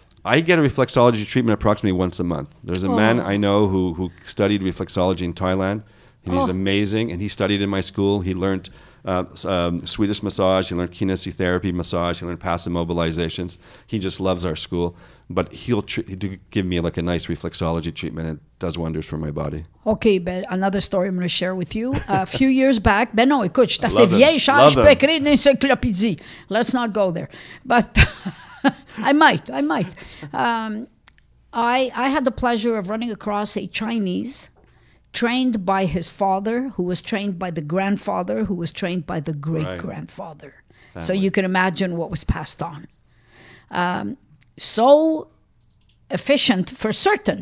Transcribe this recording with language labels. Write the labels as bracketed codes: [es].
[en] I get a reflexology treatment approximately once a month. There's a man I know who studied reflexology in Thailand, and he's amazing, and he studied in my school. He learned Swedish massage, he learned kinesiotherapy massage, he learned passive mobilizations. He just loves our school, but he'll give me like a nice reflexology treatment, and it does wonders for my body. Okay, but another story I'm going to share with you. A few years back, [fr] ben non, écoute, je suis assez vieille, Charles, je peux écrire une encyclopédie. [en] Let's not go there. But I might. I had the pleasure of running across a Chinese trained by his father, who was trained by the grandfather, who was trained by the great-grandfather. So you can imagine what was passed on. So efficient for certain.